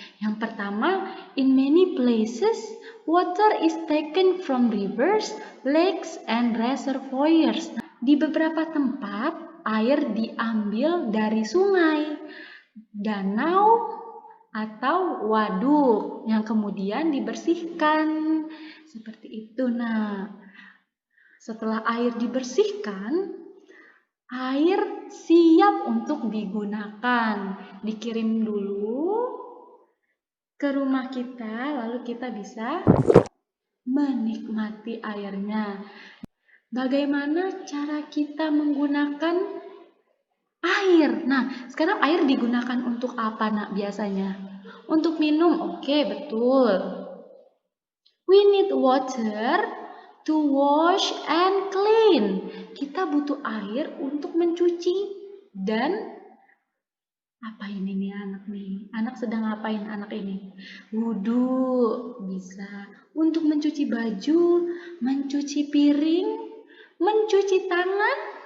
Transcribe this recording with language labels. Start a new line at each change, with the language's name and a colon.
Indonesian: Yang pertama,
English: in many places, water is taken from rivers, lakes, and reservoirs.
Indonesian: Di beberapa tempat, air diambil dari sungai, danau, atau waduk yang kemudian dibersihkan. Seperti itu. Nah, setelah air dibersihkan, air siap untuk digunakan. Dikirim dulu ke rumah kita, lalu kita bisa menikmati airnya. Bagaimana cara kita menggunakan air? Nah, sekarang air digunakan untuk apa, Nak, biasanya? Untuk minum, oke, betul.
English: We need water to wash and clean.
Indonesian: Kita butuh air untuk mencuci dan apa ini nih anak nih? Anak sedang ngapain anak ini? Wudhu, bisa. Untuk mencuci baju, mencuci piring, mencuci tangan.